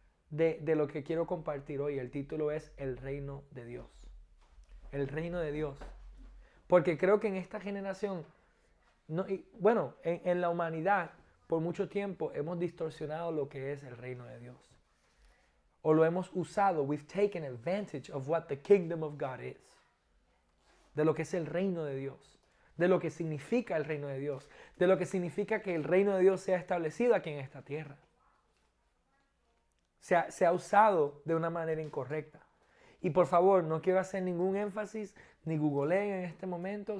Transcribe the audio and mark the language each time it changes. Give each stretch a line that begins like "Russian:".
Spanish: De lo que quiero compartir hoy. El título es El Reino de Dios. El Reino de Dios. Porque creo que en esta generación, en la humanidad, por mucho tiempo hemos distorsionado lo que es el Reino de Dios. O lo hemos usado,
English: we've taken advantage of what the kingdom of God is.
Spanish: De lo que es el Reino de Dios. De lo que significa el reino de Dios, de lo que significa que el reino de Dios sea establecido aquí en esta tierra. Se ha usado de una manera incorrecta. Y por favor, no quiero hacer ningún énfasis, ni googleen en este momento.